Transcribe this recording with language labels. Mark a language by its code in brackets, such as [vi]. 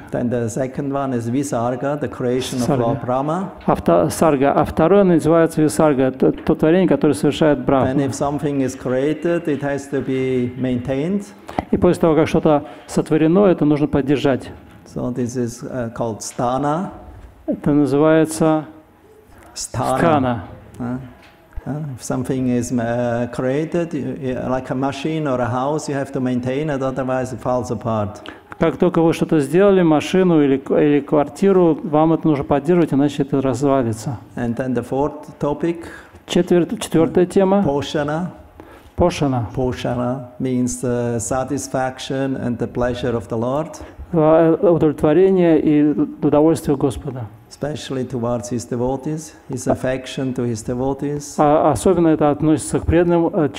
[en] Then the second one is Visarga, the creation of Lord Brahma. [ru] Сарга. А второе называется Висарга, то творение, которое совершает Брахма. [en] And if something is created, it has to be maintained. [ru] И после того, как что-то сотворено, это нужно поддержать. [en] So this is called Sthana. [ru] Это называется Sthana. [en] If something is created, like a machine or a house, you have to maintain it, otherwise it falls apart. [ru] Как только вы что-то сделали, машину или квартиру, вам это нужно поддерживать, иначе это развалится. [en] And then the fourth topic. [ru] Четвертая тема. [en] Poshana. [ru] Poshana. [en] Poshana means the satisfaction and the pleasure of the Lord. [ru] Удовлетворение и удовольствие Господа. [en] Especially towards his devotees, his affection to his devotees. [ru] Особенно это относится к преданным.